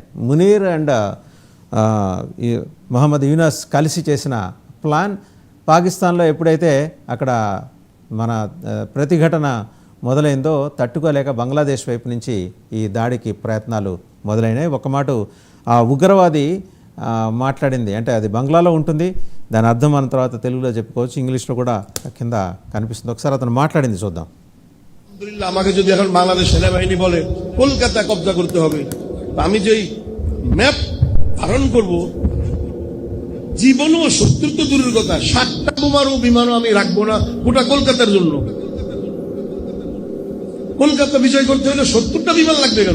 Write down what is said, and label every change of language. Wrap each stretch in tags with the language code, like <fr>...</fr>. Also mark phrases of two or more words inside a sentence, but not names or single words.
<te>మునీర్ అండ్ మహమ్మద్ యూనస్ కలిసి చేసిన ప్లాన్ పాకిస్తాన్లో ఎప్పుడైతే అక్కడ మన ప్రతిఘటన మొదలైందో తట్టుకోలేక బంగ్లాదేశ్ వైపు నుంచి ఈ దాడికి ప్రయత్నాలు మొదలైనాయి. ఒక మాట ఆ ఉగ్రవాది మాట్లాడింది అంటే అది బంగ్లాలో ఉంటుంది, దాని అర్థం మన తర్వాత తెలుగులో చెప్పుకోవచ్చు, ఇంగ్లీష్లో కూడా కింద కనిపిస్తుంది. ఒకసారి అతను మాట్లాడింది చూద్దాం.</te> <bn>আমাকে যদি এখন বাংলাদেশ সেনাবাহিনী বলে কলকাতা কব্জা করতে হবে, আমি যেই ম্যাপ ধারণ করব, জীবনও শত্রু তো দূরের কথা, 7টা বোমারও বিমানও আমি রাখবো না গোটা কলকাতার জন্য। কলকাতা বিজয় করতে হলে 70টা বিমান লাগবে কেন?</bn>